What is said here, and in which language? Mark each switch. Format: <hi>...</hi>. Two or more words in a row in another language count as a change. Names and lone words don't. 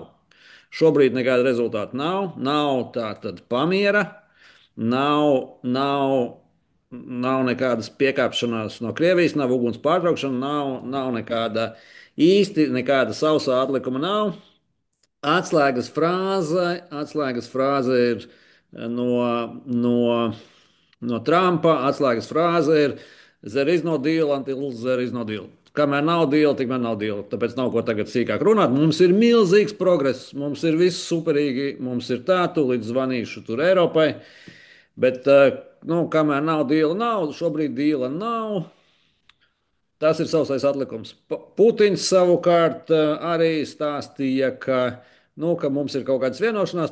<lv>Šobrīd nekāda rezultāta nav tātad pamiera, nav nekādas piekāpšanās no Krievijas, nav uguns pārtraukšana, nav nekāda sausā atlikuma nav. Atslēgas frāze ir no Trumpa. Atslēgas frāze ir</lv> <en>there is no deal until there is no deal.</en> <lv>Kamēr nav deal, tikmēr nav deal. Tāpēc nav ko tagad sīkāk runāt. Mums ir milzīgs progress, mums ir viss superīgi, mums ir tā, tūlīt zvanīšu tur Eiropai. Bet, nu, kamēr nav deal, nav, šobrīd deala nav. Tas ir sausais atlikums. Putins savukārt arī stāstīja, ka mums ir kaut kādas vienošanās.</lv>